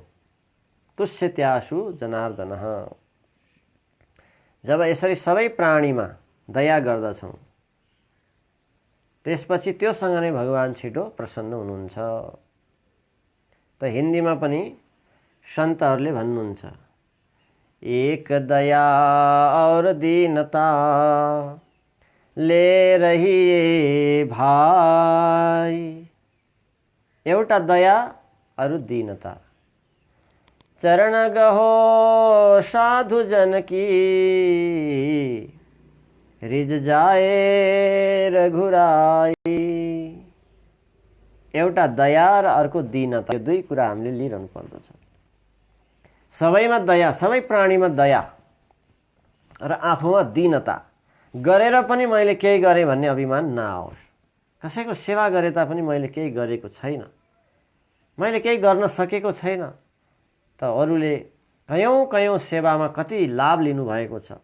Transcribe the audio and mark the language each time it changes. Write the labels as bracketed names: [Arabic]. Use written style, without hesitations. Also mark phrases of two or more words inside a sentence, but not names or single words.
[Sanskrit] तुष्यत्याशु जनार्दनः। [Nepali] जब यसरी सबै प्राणीमा दया गर्दछौँ त्यसपछि त्योसँग नै भगवान छिटो प्रसन्न हुनुहुन्छ। त हिन्दीमा पनि सन्तहरूले भन्नुहुन्छ [Hindi] एक दया और दीनता ले रही ये भाइ। [Nepali] एउटा दया अरु दीनता। [Hindi] चरण गहो साधु जन की रिझ जाए रघुराई। [Nepali] एउटा दया र अर्को दीनता, यो दुई कुरा हामीले लिइरहनु पर्दछ। सबैमा दया, सबै प्राणीमा दया र आफूमा दीनता गरेर पनि मैले केही गरेँ भन्ने अभिमान नआओस्। कसैको सेवा गरे तापनि मैले केही गरेको छैन, मैले केही गर्न सकेको छैन, त अरूले कयौं सेवामा कति लाभ लिनुभएको छ।